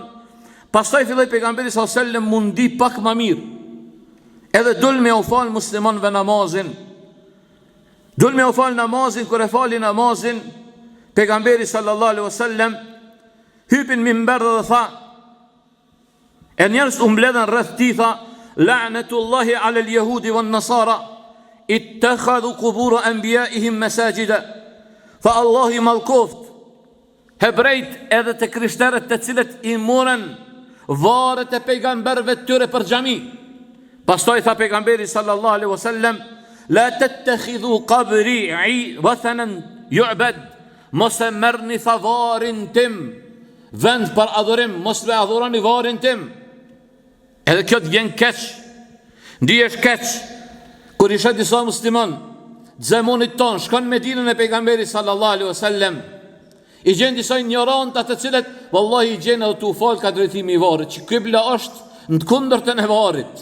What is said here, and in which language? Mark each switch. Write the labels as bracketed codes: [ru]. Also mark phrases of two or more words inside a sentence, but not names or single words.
[sq] Pastaj filloi pejgamberi [ar] صلى الله عليه وسلم [sq] mundi pak më mirë. Edhe dul me u fal muslimanëve namazin. Dul me u fal namazin, kur e fali namazin, pejgamberi [ar] صلى الله عليه وسلم [sq] hypin minber dhe tha, e njerëz u mbledhen rreth tij, tha, [ar] لعنة الله على اليهود والنصارى اتخذوا قبور أنبيائهم مساجد. [sq] Tha Allah i mallkoft hebrejt edhe të krishterët të cilët i morën varet e pejgamberëve të tyre për xhami. Pastaj tha pejgamberi [ar] صلى الله عليه وسلم, لا تتخذوا قبري وثنا يعبد. [sq] Mos e merrni, tha, varin tim vend për adhurim, mos le adhuroni varin tim. Edhe kjo të vjen keq, ndihesh keq kur isha disa musliman zemonit ton shkon në Medinën e pejgamberit [ar] صلى الله عليه وسلم, [sq] i gjen disa ignorantë të cilët vallahi i gjen edhe tu fal ka drejtimi i varrit, që kibla është në të kundërtën e varrit.